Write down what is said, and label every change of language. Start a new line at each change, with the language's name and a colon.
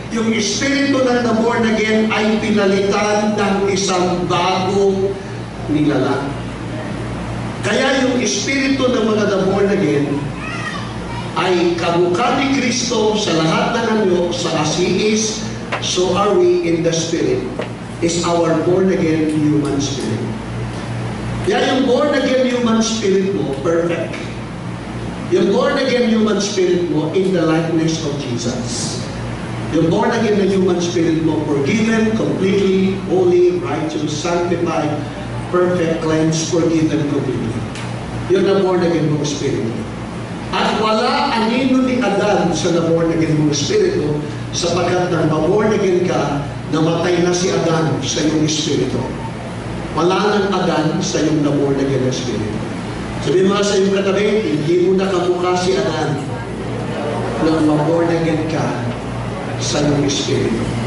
Filipino: Yung espiritu ng na-born again ay pinalitan ng isang bagong nilalang. Kaya yung espiritu ng mga na-born again ay kamukha ni Kristo sa lahat ng anyo, sa
English: as He is, so are we in the Spirit. Is our born-again human spirit.
Filipino: Kaya yung born-again human spirit mo, perfect. Yung born-again human spirit mo
English: in the likeness of Jesus. Yung born-again na human spirit mo, forgiven, completely, holy, righteous, sanctified, perfect, cleansed, forgiven completely.
Filipino: Yun ang born-again mong spirit mo. At wala anino ni Adan sa na-born again mong espiritu, sapagkat nang ma-born again ka, namatay na si Adan sa iyong espiritu. Wala nang Adan sa iyong na-born again na espiritu. Sabihin mo sa iyong katabi, hindi mo nakamukha si Adan nang ma-born again ka sa iyong espiritu.